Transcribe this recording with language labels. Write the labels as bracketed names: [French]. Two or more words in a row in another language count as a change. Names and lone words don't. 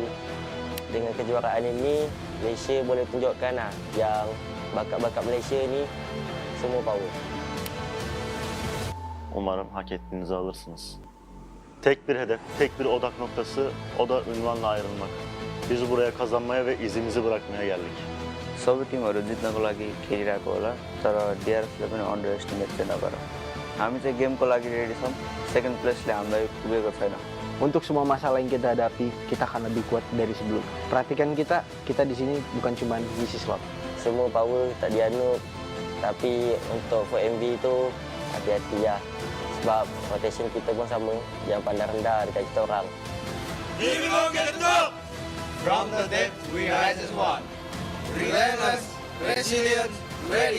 [Malay] Dengan kejuaraan ini, Malaysia boleh tunjukkan yang bakat-bakat Malaysia ni semua power. [Turkish] Umarım hak ettiğinizi alırsınız. Tek bir hedef, tek bir odak noktası, o da ünvanla ayrılmak. Biz buraya kazanmaya ve izimizi bırakmaya geldik. [Nepali] सबै टिमहरू जित्नको लागि खेलिरहेको होला, तर डिआरएसले पनि [English] under estimate [Nepali] चाहिँ नगर। हामी चाहिँ गेमको लागि रेडी छौँ, [English] second placele [Nepali] हामीलाई पुगेको छैन। [Malay] Untuk semua masalah yang kita hadapi, kita akan lebih kuat dari sebelum. [Indonesian] Perhatikan kita di sini bukan cuma ngisi slot. [Malay] Semua power tak dianut, tapi untuk 4MV tu hati-hati ya. Sebab rotation kita pun sama, jangan pandang rendah dekat kita orang. [English] We will get the top. From the depth, we rise as one. Relentless, resilient, ready.